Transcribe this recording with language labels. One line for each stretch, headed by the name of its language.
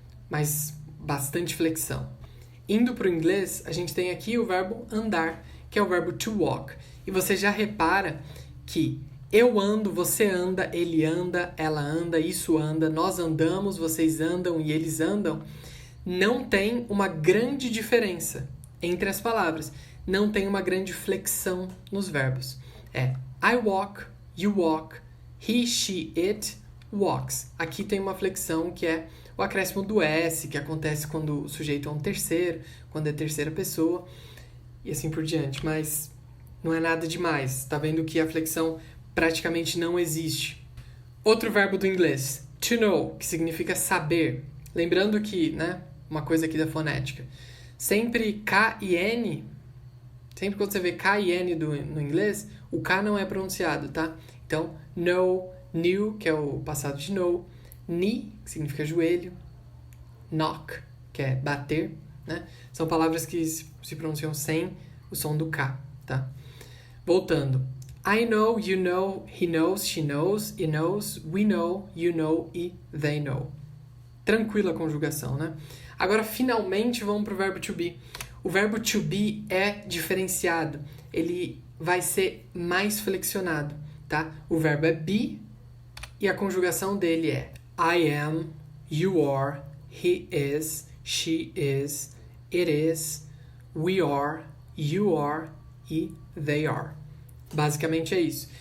Portuguese: Mas bastante flexão. Indo para o inglês, a gente tem aqui o verbo andar, que é o verbo to walk. E você já repara que Eu ando, você anda, ele anda, ela anda, isso anda, nós andamos, vocês andam e eles andam, não tem uma grande diferença entre as palavras. Não tem uma grande flexão nos verbos.
English: É I walk, you walk, he, she, it walks.
Portuguese: Aqui tem uma flexão que é o acréscimo do S, que acontece quando o sujeito é um terceiro, quando é terceira pessoa, e assim por diante. Mas não é nada demais. Tá vendo que a flexão praticamente não existe. Outro verbo do inglês, to know, que significa saber. Lembrando que, né, uma coisa aqui da fonética, sempre K e N, sempre quando você vê K e N no inglês, o K não é pronunciado, tá? Então, know, knew, que é o passado de know, knee, que significa joelho, knock, que é bater, né? São palavras que se pronunciam sem o som do K, tá? Voltando.
English: I know, you know, he knows, she knows, it knows, we know, you know e they know.
Portuguese: Tranquila a conjugação, né? Agora, finalmente, vamos para o verbo to be. O verbo to be é diferenciado. Ele vai ser mais flexionado, tá? O verbo é be e a conjugação dele é
English: I am, you are, he is, she is, it is, we are, you are e they are.
Portuguese: Basicamente é isso.